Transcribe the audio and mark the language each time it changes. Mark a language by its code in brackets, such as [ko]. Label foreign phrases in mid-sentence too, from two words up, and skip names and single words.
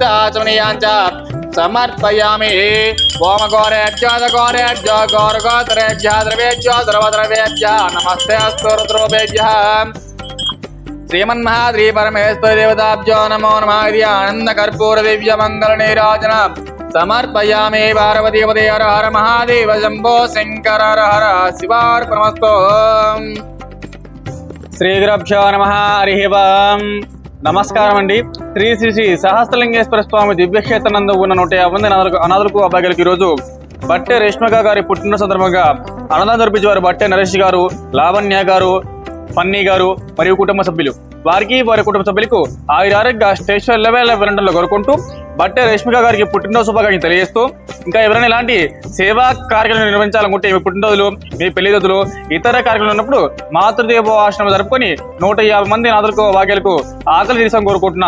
[sa] आचमनीयाञ्च समर्पयामि ओम गौरेभ्यो गौरगोत्रेभ्यः द्रव्येभ्यो सर्वद्रव्येभ्यः नमस्ते अस्तु रुद्रोभ्यः श्रीमन्महाद्री परमेश्वर देवताभ्यो नमो नमः इति आनंद कर्पूर दिव्य मंगल नीराजन समर्पयामि पार्वती पदे हर हर महादेव शंभो शंकर हर हर शिवार्पणमस्तु శ్రీ గురుభ్యో నమః హరిః ఓం [te] నమస్కారం అండి శ్రీ శ్రీ శ్రీ సహస్రలింగేశ్వర స్వామి దివ్యక్షేత్రనందు ఉన్న 150 అనాథులకు అభాగ్యులకు ఈరోజు భట్టే రేష్మిక గారి పుట్టిన సందర్భంగా అన్నదానం జరిపించేవారు భట్టే నరేష్ గారు లావణ్య గారు ఫన్నీ గారు మరియు కుటుంబ సభ్యులు వారికి వారి కుటుంబ సభ్యులకు ఆయురారోగ్య స్టేషన్ లెవెల్ కోరుకుంటూ భట్టే రేష్మిక గారికి పుట్టినరోజు శుభాకాంక్షలు తెలియజేస్తూ ఇంకా ఎవరైనా ఇలాంటి సేవా కార్యక్రమాలు నిర్వహించాలనుకుంటే మీ పుట్టినరోజులు మీ పెళ్లి రోజులు ఇతర కార్యక్రమాలు ఉన్నప్పుడు మాతృదేవో ఆశ్రమం జరుపుకొని 150 మంది నాదులకు భాగ్యాలకు ఆకలి తీర్చడం కోరుకుంటున్నాం.